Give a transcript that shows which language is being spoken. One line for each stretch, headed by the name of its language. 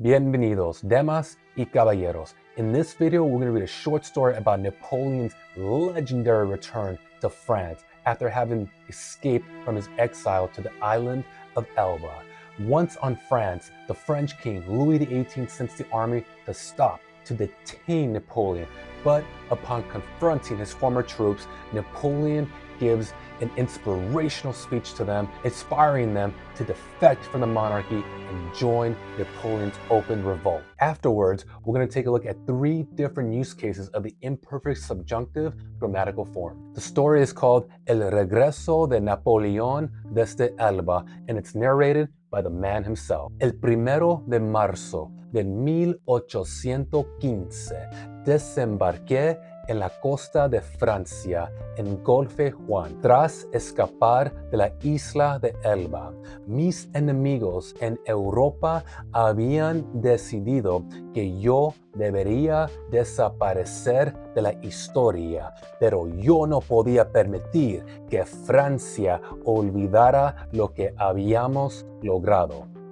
Spanish: Bienvenidos, damas y caballeros.
English: In this video, we're going to read a short story about Napoleon's legendary return to France after having escaped from his exile to the island of Elba. Once on France, the French king Louis XVIII sends the army to detain Napoleon. But upon confronting his former troops, Napoleon gives an inspirational speech to them, inspiring them to defect from the monarchy and join Napoleon's open revolt. Afterwards, we're going to take a look at 3 different use cases of the imperfect subjunctive grammatical form. The story is called El Regreso de Napoleón desde Elba, and it's narrated by the man himself.
Spanish: El primero de marzo de 1815, desembarqué en la costa de Francia, en Golfe Juan, tras escapar de la isla de Elba. Mis enemigos en Europa habían decidido que yo debería desaparecer de la historia, pero yo no podía permitir que Francia olvidara lo que habíamos logrado.